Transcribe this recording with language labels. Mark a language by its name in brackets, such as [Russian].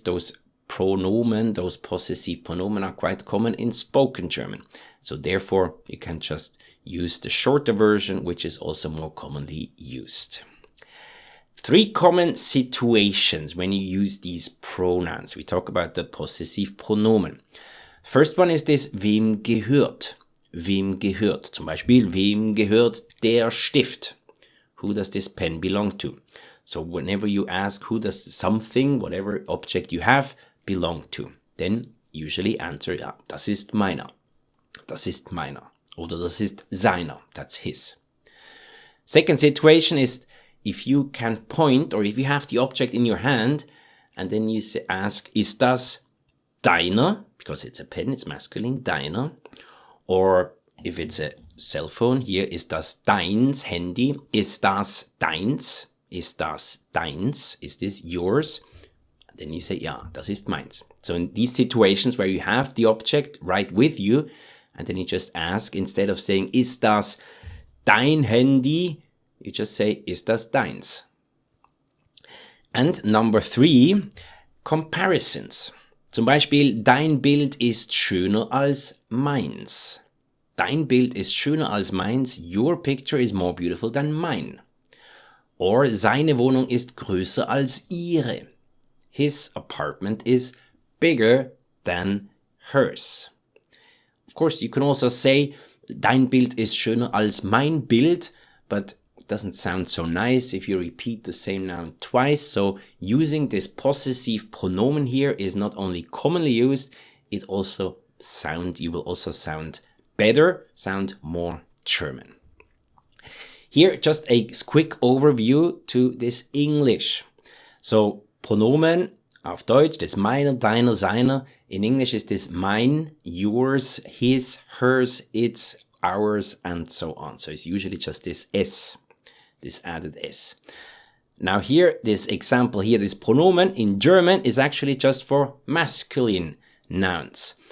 [English] Those pronomen, those possessive pronomen are quite common in spoken German. So therefore, you can just use the shorter version, which is also more commonly used. 3 common situations when you use these pronouns. We talk about the possessive pronomen. First one is this, [German] wem gehört? Wem gehört? Zum Beispiel, wem gehört der Stift? [English] Who does this pen belong to? So whenever you ask who does something, whatever object you have, belong to, then usually answer, [German] ja, das ist meiner. Das ist meiner. Oder das ist seiner. [English] That's his. Second situation is if you can point or if you have the object in your hand and then you ask, [German] ist das deiner? [English] Because it's a pen, it's masculine, deiner. Or if it's a cell phone, here [German] ist das deins, [English] Handy. [German] Ist das deins? Ist das deins? [English] Is this yours? And then you say, [German] ja, das ist meins. [English] So in these situations where you have the object right with you, and then you just ask, instead of saying, [German] ist das dein Handy? [English] You just say, [German] ist das deins? [English] And number 3, comparisons. [German] Zum Beispiel, dein Bild ist schöner als meins. Dein Bild ist schöner als meins. [English] Your picture is more beautiful than mine. [German] Or seine Wohnung ist größer als ihre. [English] His apartment is bigger than hers. Of course, you can also say, [German] dein Bild ist schöner als mein Bild, [English] but it doesn't sound so nice if you repeat the same noun twice. So using this possessive pronomen here is not only commonly used, you will also sound better, sound more German. Here, just a quick overview to this English. [German] So, Pronomen auf Deutsch, das meiner, deiner, seiner. [English] In English is this mine, yours, his, hers, its, ours, and so on. So it's usually just this S, this added S. Now here, this example here, this pronomen in German is actually just for masculine nouns.